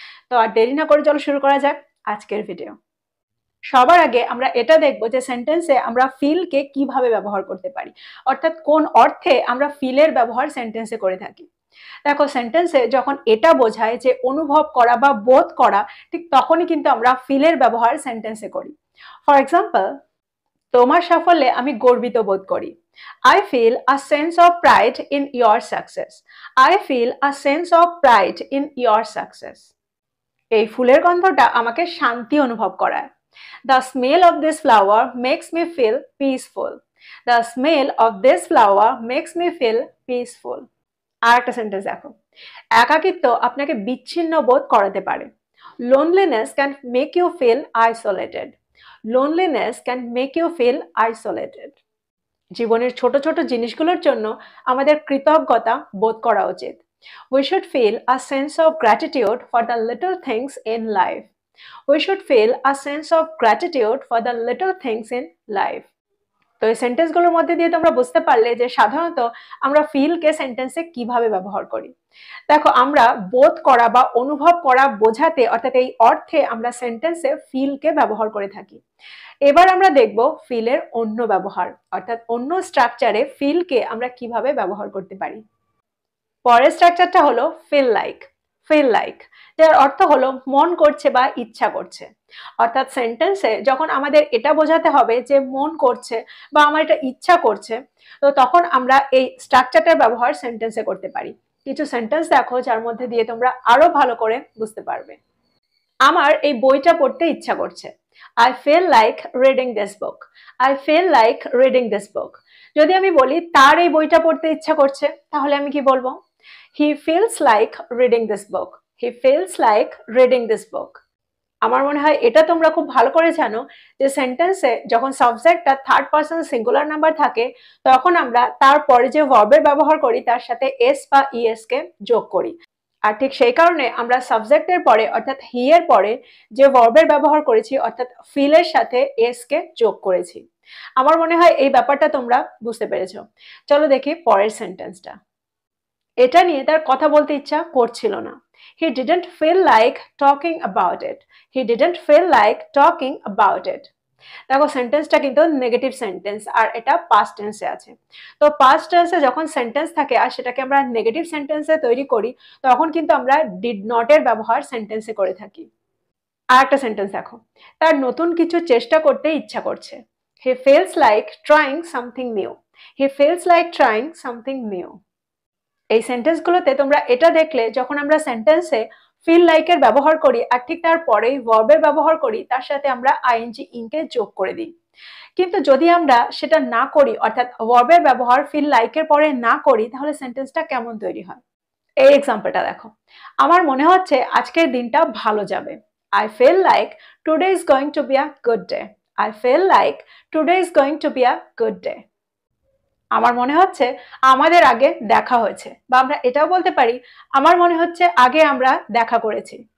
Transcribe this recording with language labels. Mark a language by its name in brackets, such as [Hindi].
[Bangla] তো আর দেরি না করে চলো শুরু করা যাক আজকের ভিডিও। সবার আগে আমরা এটা দেখব যে সেন্টেন্সে আমরা ফিলকে কিভাবে ব্যবহার করতে পারি, অর্থাৎ কোন অর্থে আমরা ফিলের ব্যবহার সেন্টেন্সে করে থাকি। দেখো, সেন্টেন্সে যখন এটা বোঝায় যে অনুভব করা বা বোধ করা, ঠিক তখনই কিন্তু আমরা ফিলের ব্যবহার সেন্টেন্সে করি। [English] for example, [Bangla] তোমার সাফল্যে আমি গর্বিত বোধ করি। [English] I feel a sense of pride in your success. I feel a sense of pride in your success. [Bangla] এই ফুলের গন্ধটা আমাকে শান্তি অনুভব করায়। [English] The smell of this flower makes me feel peaceful. The smell of this flower makes me feel peaceful. [Bangla] আর একটা sentence দেখো, একাকিত্ব আপনাকে বিচ্ছিন্ন বোধ করাতে পারে। [English] Loneliness can make you feel isolated. Loneliness can make you feel isolated. [Bangla] জীবনের ছোট ছোট জিনিসগুলোর জন্য আমাদের কৃতজ্ঞতা বোধ করা উচিত। [English] We should feel a sense of gratitude for the little things in life. We should feel a sense of gratitude for the little things in life. [Bangla] তো এই সেন্টেন্সগুলোর মধ্যে দিয়ে তোমরা বুঝতে পারলে যে সাধারণত আমরা ফিলকে সেন্টেন্সে কিভাবে ব্যবহার করি। দেখো, আমরা বোধ করা বা অনুভব করা বোঝাতে, অর্থাৎ এই অর্থে আমরা সেন্টেন্সে ফিলকে ব্যবহার করে থাকি। এবার আমরা দেখব ফিলের অন্য ব্যবহার, অর্থাৎ অন্য স্ট্রাকচারে ফিলকে আমরা কিভাবে ব্যবহার করতে পারি। পরের স্ট্রাকচারটা হলো ফিল লাইক। ফিল লাইক, যার অর্থ হলো মন করছে বা ইচ্ছা করছে। অর্থাৎ সেন্টেন্সে যখন আমাদের এটা বোঝাতে হবে যে মন করছে বা আমার এটা ইচ্ছা করছে, তো তখন আমরা এই স্ট্রাকচারটার ব্যবহার সেন্টেন্সে করতে পারি। কিছু সেন্টেন্স দেখো যার মধ্যে দিয়ে তোমরা আরো ভালো করে বুঝতে পারবে। আমার এই বইটা পড়তে ইচ্ছা করছে। [English] I feel like reading this book. I feel like reading this book. [Bangla] যদি আমি বলি তার এই বইটা পড়তে ইচ্ছা করছে, তাহলে আমি কি বলবো? [English] He feels like reading this book. He feels like reading this book. [Bangla] আমার মনে হয় এটা তোমরা খুব ভালো করে জানো যে সেন্টেন্সে যখন সাবজেক্টটা থার্ড পারসন সিঙ্গুলার নাম্বার থাকে, তখন আমরা তারপরে যে ভার্বের ব্যবহার করি তার সাথে এস বা ইএস কে যোগ করি। আর ঠিক সেই কারণে আমরা সাবজেক্টের পরে, অর্থাৎ হি এর পরে যে ভার্বের ব্যবহার করেছি, অর্থাৎ ফিলের সাথে এস কে যোগ করেছি। আমার মনে হয় এই ব্যাপারটা তোমরা বুঝতে পেরেছো। চলো দেখি পরের সেন্টেন্সটা। এটা নিয়ে তার কথা বলতে ইচ্ছা করছিল না। [English] He didn't feel like talking about it. He didn't feel like talking about it. [Bangla] দেখো, সেন্টেন্সটা কিন্তু নেগেটিভ সেন্টেন্স আর এটা পাস্ট টেন্সে আছে। তো পাস্ট টেন্সে যখন সেন্টেন্স থাকে আর সেটাকে আমরা নেগেটিভ সেন্টেন্সে তৈরি করি, তখন কিন্তু আমরা ডিড নট এর ব্যবহার সেন্টেন্সে করে থাকি। আর একটা সেন্টেন্স দেখো, তার নতুন কিছু চেষ্টা করতে ইচ্ছা করছে। [English] He feels like trying something new. He feels like trying something new. [Bangla] এই সেন্টেন্সগুলোতে তোমরা এটা দেখলে যখন আমরা সেন্টেন্সে ফিল লাইকের ব্যবহার করি আর ঠিক তারপরেই ভার্বের ব্যবহার করি, তার সাথে আমরা আইএনজি ইংকে যোগ করে দিই। কিন্তু যদি আমরা সেটা না করি, অর্থাৎ ভার্বের ব্যবহার ফিল লাইকের পরে না করি, তাহলে সেন্টেন্সটা কেমন তৈরি হয়? এই এক্সাম্পলটা দেখো, আমার মনে হচ্ছে আজকের দিনটা ভালো যাবে। [English] I feel like today is going to be a good day. I feel like today is going to be a good day. [Bangla] আমার মনে হচ্ছে আমাদের আগে দেখা হয়েছে, বা আমরা এটাও বলতে পারি আমার মনে হচ্ছে আগে আমরা দেখা করেছি।